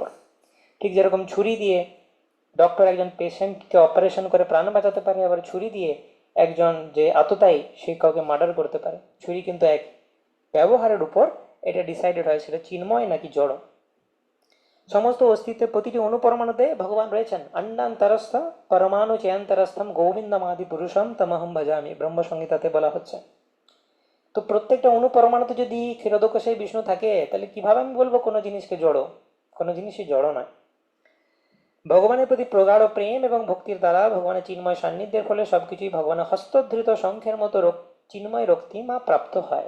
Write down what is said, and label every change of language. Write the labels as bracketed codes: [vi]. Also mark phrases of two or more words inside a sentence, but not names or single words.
[bn] ঠিক যেরকম ছুরি দিয়ে ডক্টর একজন পেশেন্টকে অপারেশন করে প্রাণ বাঁচাতে পারে, আবার ছুরি দিয়ে একজন যে আততায়ী সে কাউকে মার্ডার করতে পারে। ছুরি কিন্তু এক ব্যবহারের উপর এটা ডিসাইডেড হয়েছিল চিন্ময় নাকি জড়। সমস্ত অস্তিত্বের প্রতিটি অনুপরমাণুতে ভগবান রয়েছেন। [sa] অন্নান্তরস্থ পরমাণু চেয়ান্তরস্থম গোবিন্দমাদি পুরুষম তমহম ভজামি, [bn] ব্রহ্মসংহিতাতে বলা হচ্ছে। তো প্রত্যেকটা অনুপরমাণুতে যদি ক্ষীরোদকশায়ী বিষ্ণু থাকে, তাহলে কিভাবে আমি বলবো কোনো জিনিসকে জড়ো? কোনো জিনিসই জড়ো নয়। ভগবানের প্রতি প্রগাঢ় প্রেম এবং ভক্তির দ্বারা ভগবানের চিন্ময় সান্নিধ্যের ফলে সবকিছুই ভগবানের হস্তধৃত শঙ্খের মতো চিন্ময় রক্তিমা প্রাপ্ত হয়।